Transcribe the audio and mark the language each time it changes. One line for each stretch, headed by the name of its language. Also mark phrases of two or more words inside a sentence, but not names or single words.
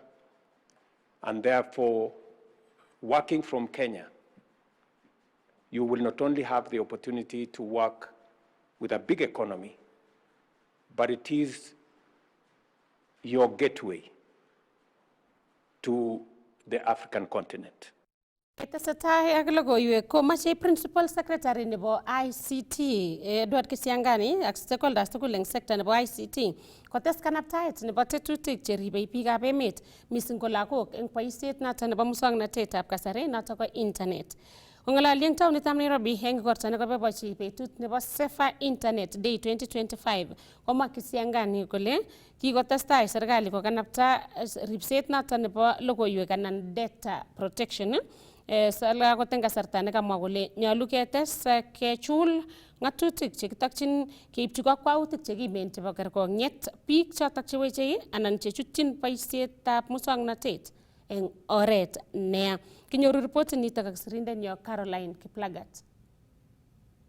English: And therefore, working from Kenya, you will not only have the opportunity to work with a big economy, but it is your gateway to the African continent.
Kalenjin: Tesetai ak logoiwek ko mache
English: principal secretary
Kalenjin: nebo ICT Edward Kisiangani ak stakeholders tugul eng sector nebo ICT kotes kanaptaet nebo tetutik cheribei biikab emet mising ko lagok eng boisiet noto nebo muswoknatetab kasari noto ko internet. Ongalali eng taonitab Nairobi eng igorto nekoboibochi betut nebo Safer Internet Day 2025 komwa Kisiangani kole kikotestai serikali kokanapta ripset noto nebo logoiwek anan
English: data protection.
Kalenjin: Sala koteng kasarta nekamwa kole nyolu ketes kechul ngatutik chekitokyin keipchi kakwautik chekimen chebo kerkong'et biik chotok chewechei anan chechutyin boisietab muswoknatet eng oret neya. Kinyoru reportit nitok ak sirindenyo Caroline Kiplagat.